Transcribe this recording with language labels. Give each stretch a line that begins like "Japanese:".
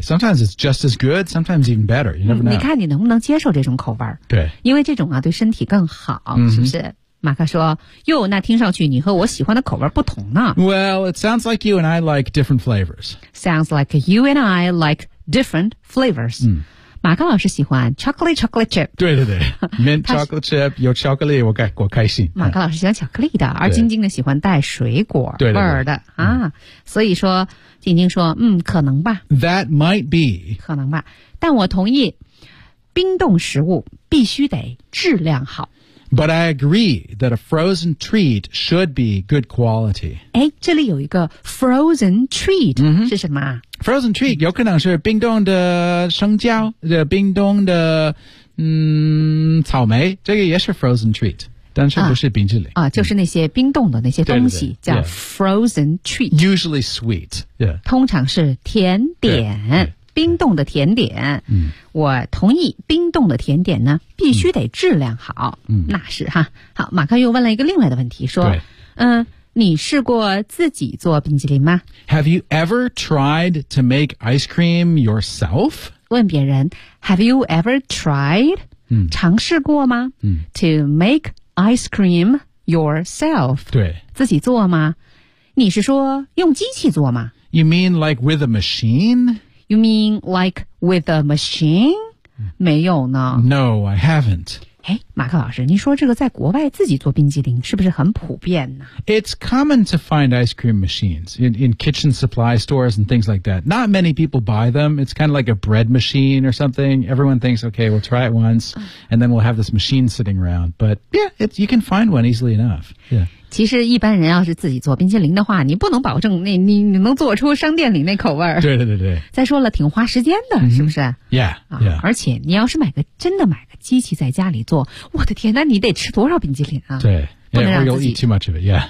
English: Sometimes it's just as good, sometimes even better. You never know.
Chinese: 你看你能不能接受这种口味，对，因为这种啊对身体更好、 mm-hmm. 是不是？马克说，哟，那听上去你和我喜欢的口味不同呢。
English: Well, it sounds like you and I like different flavors. Sounds like you and I like different flavors.、嗯、
Chinese: 马克老师喜欢 chocolate chip. 对对对 ，mint chocolate chip 有巧克力，我开心。马克老师喜欢巧克力的，而晶晶呢喜欢带水果味儿的对对对啊、嗯。所以说，晶晶说，嗯，可能吧。
English: That might be.
Chinese: 可能吧，但我同意，冰冻食物必须得质量好。
English: But I agree that a frozen treat should be good quality.
Chinese: 哎，这里有一个 frozen treat、 mm-hmm. 是什么？Frozen treat 有可能是冰冻的生姜，冰冻的草莓，这个也是 frozen treat， 但是不是冰淇淋啊？就是那些冰冻的那些东西对对对叫 frozen treat，
English: usually sweet， yeah，
Chinese: 通常是甜点。冰冻的甜点、嗯、我同意冰冻的甜点呢必须得质量好、嗯、那是哈。好，马克又问了一个另外的问题说你试过自己做冰淇淋吗？
English: Have you ever tried to make ice cream yourself?
Chinese: 问别人
English: Have you ever tried、嗯、
Chinese: 尝试过吗、嗯、
English: to make ice cream yourself?
Chinese: 对，自己做吗？你是说用机器做吗？
English: You mean like with a machine? You mean like with a machine?
Chinese: 没有呢。
English: No, I haven't. 哎，马克老师，您说这个在国外自己做冰激凌是不是很普遍呢？ It's common to find ice cream machines in kitchen supply stores and things like that. Not many people buy them. It's kind of like a bread machine or something. Everyone thinks, okay, we'll try it once, and then we'll have this machine sitting around. But yeah, you can find one easily enough. Yeah.
Chinese: 其实一般人要是自己做冰淇淋的话，你不能保证那 你能做出商店里那口味儿。对对对对。再说了，挺花时间的，是不是？
English: Yeah.
Chinese: 而且你要是买个机器在家里做，我的天哪，那你得吃多少冰淇淋啊？对。
English: Yeah, or you'll eat too much of it, yeah.